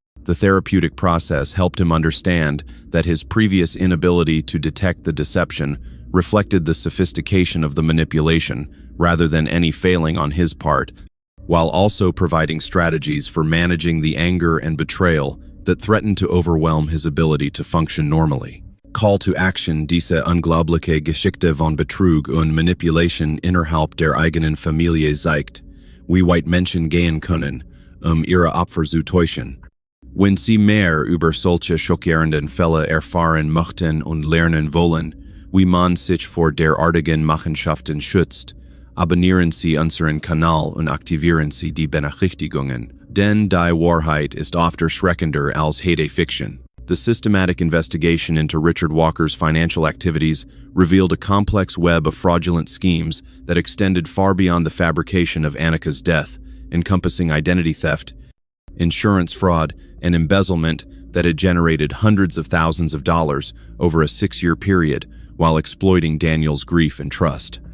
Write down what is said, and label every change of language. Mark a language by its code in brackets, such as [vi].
[en] The therapeutic process helped him understand that his previous inability to detect the deception reflected the sophistication of the manipulation rather than any failing on his part, while also providing strategies for managing the anger and betrayal that threatened to overwhelm his ability to function normally. Call to Action. [de] Diese unglaubliche Geschichte von Betrug und Manipulation innerhalb der eigenen Familie zeigt, wie weit Menschen gehen können, ihre Opfer zu täuschen. Wenn Sie mehr über solche schockierenden Fälle erfahren möchten und lernen wollen, wie man sich vor derartigen Machenschaften schützt, abonnieren Sie unseren Kanal und aktivieren Sie die Benachrichtigungen, denn die Wahrheit ist oft erschreckender als jede Fiction. [en] The systematic investigation into Richard Walker's financial activities revealed a complex web of fraudulent schemes that extended far beyond the fabrication of Anika's death, encompassing identity theft, insurance fraud, and embezzlement that had generated hundreds of thousands of dollars over a 6-year period while exploiting Daniel's grief and trust.